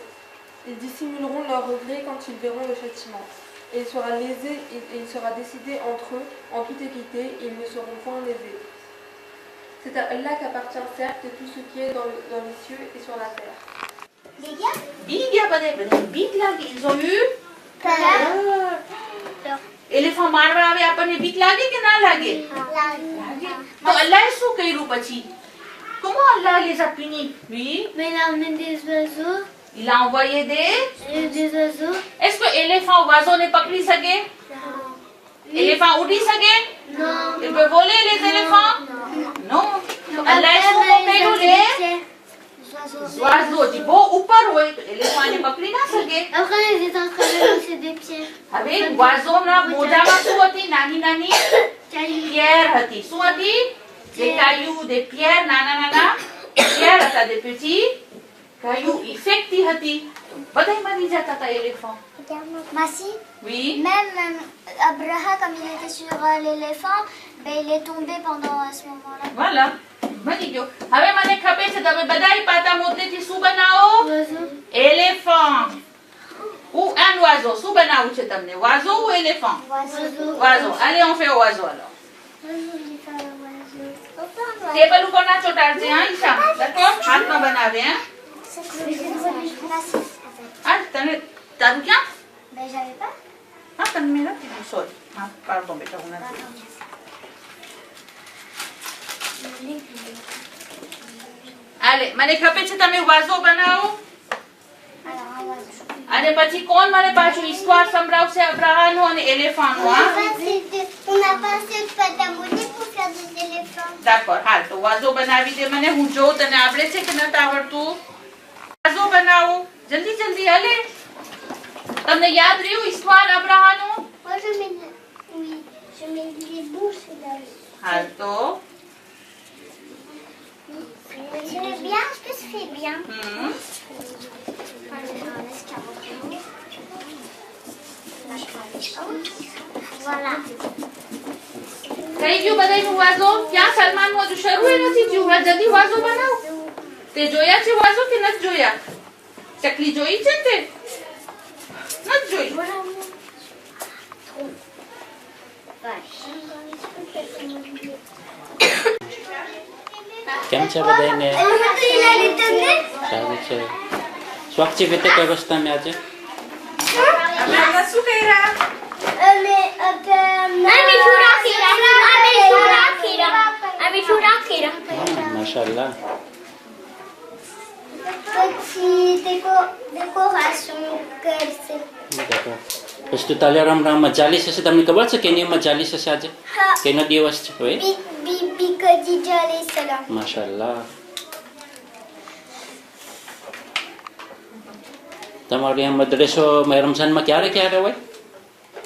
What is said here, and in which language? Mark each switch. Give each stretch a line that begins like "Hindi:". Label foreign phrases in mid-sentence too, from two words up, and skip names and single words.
French: Ils dissimuleront leur regret quand ils verront le châtiment. Et il sera lésé et il sera décidé entre eux en toute équité, et ils ne seront point lésés. C'est à Allah qu'appartient certes tout ce qui est dans les cieux et sur la terre.
Gujarati: Bigya bade બીક લાગી જોયું એલિફન્ટ મારવા આવે આપણને બીક લાગે કે ના લાગે લાગે તો અલ્લાહે શું કર્યું પછી
French: comment Allah les a punis oui mais il a emmené des oiseaux il a envoyé des oiseaux est-ce que éléphant oiseau ne
Gujarati: પકડી સકે
French: éléphant
Gujarati: ઊડી સકે
French: non il peut voler les éléphants non
Gujarati: Allah એ શું કર્યું
French: les oiseaux dit bon
Gujarati: ઉપર હોય તો
French: éléphant
Gujarati: ને પકડી ના સકે
French: après ils étaient en train de lancer des pierres
Gujarati: હવે oiseau ના મોઢામાં શું હતી નાની નાની pierre હતી શું હતી
French: des cailloux des pierres
Gujarati: નાના નાના pierre હતા
French: des petits cailloux infectés
Gujarati: હતી બધાય મરી જતા હતા éléphant
French: Massi, oui même Abraha, comme il était sur l'éléphant, ben, il est tombé pendant ce moment-là.
Gujarati: voilà મરી ગયો હવે મને ખબર છે તમે બધાય પાતા મોતીથી શું બનાવો
French: éléphant ou un oiseau
Gujarati: શું બનાવવું છે તમને
French: oiseau ou éléphant oiseau allez on fait oiseau alors
Gujarati: ટેબલ ઉપર ના ચોટાડજે હા ઈશા d'accord હાથમાં બનાવે hein ah તને તારું ક્યાં
French: Ben, j'avais pas.
Gujarati: ah તને મેં નથી દીધું sorry ah pardon બેટા હું નથી allez મને ખબર છે તમે oiseau બનાવો
French: Alors, un oiseau.
Gujarati: અને પછી કોણ મને પાછું histoire સંભળાવશે અબ્રાહાનું અને éléphant નું હા
French: On n'a pas assez de pâte à modeler pour faire des éléphants.
Gujarati: d'accord હાલ તો oiseau બનાવી દે મને હું જોઉં તને આવડે છે કે નથી આવડતું oiseau બનાવો જલ્દી જલ્દી હાલે તમને યાદ રહ્યું histoire અબ્રાહાનું
French: Moi, je mets, oui, je mets les bouches là.
Gujarati: હાલ તો
French: C'est bien, est-ce que c'est bien? Voilà.
Gujarati: થઈ ગયું બધાયનું oiseau ક્યાં સલમાનનું હજુ શરૂ નથી થયું હવે જલ્દી oiseau બનાવો તે જોયા છે oiseau કે નથી જોયા ચકલી જોઈ છે ને તે નથી જોઈ કેમ છે બધાને સારું છે શું એક્ટિવિટી કઈ વસ્તુ તમે આજે શું કર્યા માશાઅલ્લાહ
French: Petite décoration comme
Gujarati: d'accord પછી તો તાલે રામ મજાલીસ હશે તમને ખબર છે કે એની મજાલીસ હશે આજે કેનો દિવસ છે હોય
Arabic: Bibi Khadija alayhi salam.
Gujarati: માશાઅલ્લાહ તમારો આ મદ્રેસો રમઝાનમાં ક્યારે ક્યારે હોય